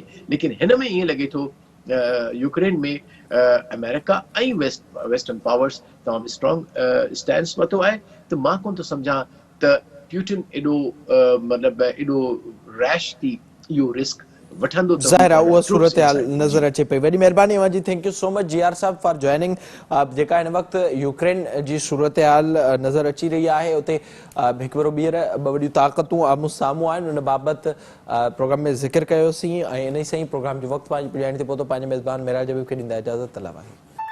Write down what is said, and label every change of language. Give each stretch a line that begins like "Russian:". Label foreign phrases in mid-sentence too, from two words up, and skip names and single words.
Sindhi: लेकिन हिन में ईअं लॻे थो यूक्रेन में अमेरिका ऐं
English: Western powers
Sindhi: तमामु
English: strong stand
Sindhi: वरितो आहे। त मां कोन थो सम्झां त पुतिन एॾो मतिलबु एॾो रैश थी इहो रिस्क वठंदो। ज़ाहिर आहे उहा सूरत हाल नज़र अचे पई। वॾी महिरबानी अव्हांजी,
English: Thank you so much GR sahab for joining.
Sindhi: जेका हिन वक़्तु यूक्रेन जी सूरत हाल नज़र अची रही आहे, उते हिकु भेरो ॿीहर ॿ वॾियूं ताक़तूं आम्हूं साम्हूं आहिनि, उन बाबति प्रोग्राम में ज़िक्र कयोसीं, ऐं इन सां ई प्रोग्राम जो वक़्तु पंहिंजी पुॼाइण ते पहुतो। पंहिंजे मेज़बान मेराज हबीब खे ॾींदा इजाज़त। तलावाही।